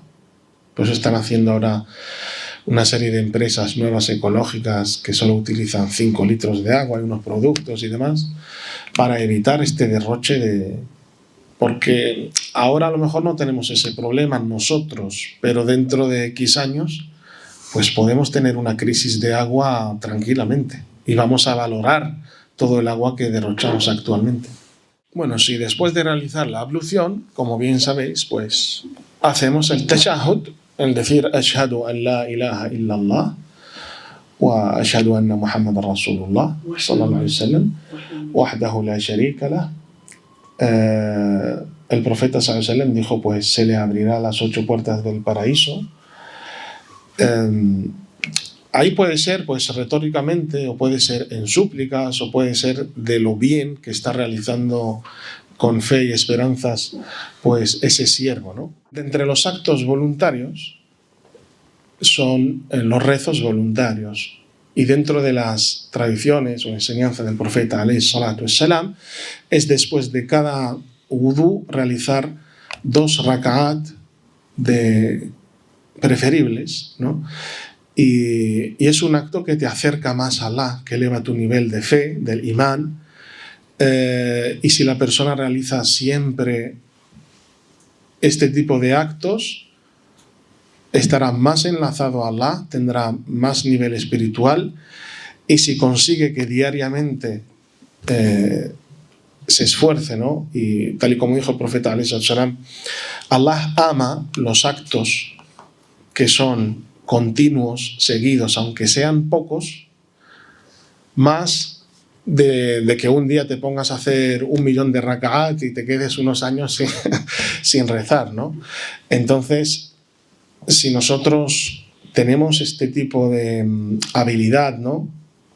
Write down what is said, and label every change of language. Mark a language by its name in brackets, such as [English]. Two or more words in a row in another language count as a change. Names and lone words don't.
[Spanish] Pues están haciendo ahora una serie de empresas nuevas ecológicas que solo utilizan 5 litros de agua y unos productos y demás para evitar este derroche porque ahora a lo mejor no tenemos ese problema nosotros, pero dentro de X años pues podemos tener una crisis de agua tranquilamente y vamos a valorar todo el agua que derrochamos actualmente. Bueno, si después de realizar la ablución, como bien sabéis, pues hacemos el tashahhud, el decir [Arabic] أشهد أن لا إله إلا الله وأشهد أن محمدا رسول الله صلى الله عليه وسلم وحده لا شريك له. [Spanish] El profeta [Arabic] صلى الله عليه وسلم [Spanish] dijo pues se le abrirá las 8 puertas del paraíso. Ahí puede ser pues retóricamente o puede ser en súplicas o puede ser de lo bien que está realizando con fe y esperanzas pues ese siervo, ¿no? De entre los actos voluntarios son los rezos voluntarios y dentro de las tradiciones o enseñanzas del profeta [Arabic] عليه الصلاة والسلام [Spanish] es después de cada wudú realizar 2 raka'at preferibles, ¿no? Y es un acto que te acerca más a Allah, que eleva tu nivel de fe, del imán. Y si la persona realiza siempre este tipo de actos, estará más enlazado a Allah, tendrá más nivel espiritual y si consigue que diariamente se esfuerce, ¿no? Y tal y como dijo el profeta [Arabic] عليه السلام, [Spanish] Allah ama los actos que son continuos, seguidos, aunque sean pocos, más de que un día te pongas a hacer 1.000.000 de raka'at y te quedes unos años sin rezar, ¿no? Entonces, si nosotros tenemos este tipo de habilidad, ¿no?